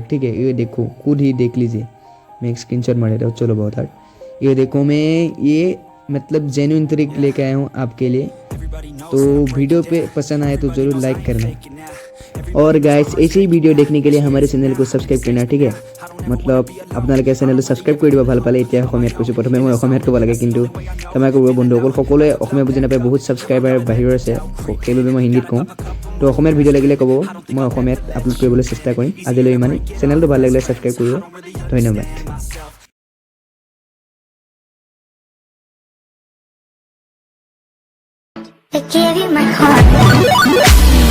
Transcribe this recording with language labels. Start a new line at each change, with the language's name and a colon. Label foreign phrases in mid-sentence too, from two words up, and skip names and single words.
Hindi: ठीक है, ये देखो खुद ही देख लीजिए, मैं एक स्क्रीनशॉट मार रहा हूँ, चलो बहुत हार्ड। ये देखो मैं ये मतलब जेन्युइन ट्रिक लेके आया हूँ आपके लिए। तो वीडियो पे पसंद आए तो ज़रूर लाइक करना और गाइस ऐसे ही वीडियो देखने के लिए हमारे चैनल को सब्सक्राइब करना। ठीक है, मतलब
Assamese: আপোনালোকে চেনেলটো সাবস্ক্ৰাইব কৰি দিব ভাল পালে। এতিয়া অসমীয়াত কৈছোঁ, প্ৰথমে মই অসমীয়াত ক'ব লাগে কিন্তু ক্ষমা কৰিব বন্ধুসকল, সকলোৱে অসমীয়া বুজি নাপায়, বহুত ছাবস্ক্ৰাইবাৰ বাহিৰৰ আছে, সেইবাবে মই হিন্দীত কওঁ। তো অসমীয়াত ভিডিঅ' লাগিলে ক'ব, মই অসমীয়াত আপলোড কৰিবলৈ চেষ্টা কৰিম। আজিলৈ ইমানেই, চেনেলটো ভাল লাগিলে ছাবস্ক্ৰাইব কৰিব, ধন্যবাদ।
English: I gave you my heart.